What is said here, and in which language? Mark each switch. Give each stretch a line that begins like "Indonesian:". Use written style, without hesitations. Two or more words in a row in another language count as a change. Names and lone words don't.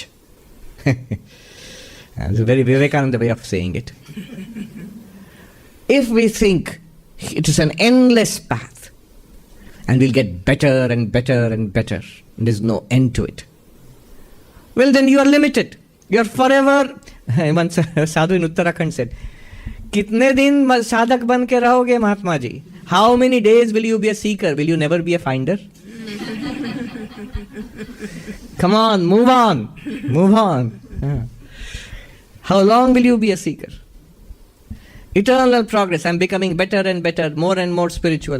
English: That's a very Vivekananda way of saying it. If we think it is an endless path and we'll get better and better and better, and there's no end to it, well, then you are limited. You are forever. Once a sadhu in Uttarakhand said,
Hindi: कितने दिन साधक बन के रहोगे, महात्मा जी?
English: How many days will you be a seeker? Will you never be a finder? Come on, move on. Move on. How long will you be a seeker? Eternal progress. I'm becoming better and better, more and more spiritual.